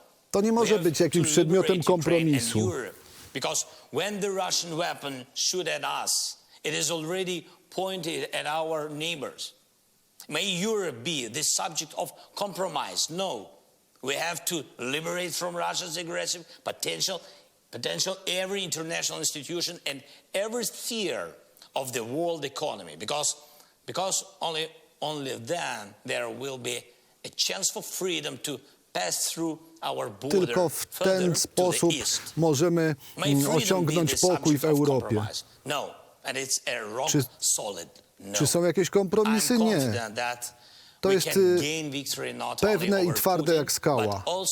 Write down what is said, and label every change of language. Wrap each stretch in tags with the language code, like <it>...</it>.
<pl>To nie może być jakimś przedmiotem kompromisu.</pl> <en>Because when the Russian weapon shoot at us, it is already pointed at our neighbors. May Europe be the subject of compromise? No. We have to liberate from Russia's aggressive potential every international institution and every sphere of the world economy, because only then there will be a chance for freedom to pass through our border.</en> <pl>Tylko w ten sposób możemy osiągnąć pokój w Europie.</pl> <en>No, and it's a rock solid no.</en> <pl>Czy są jakieś kompromisy? Nie. To jest pewne i twarde jak skała.</pl>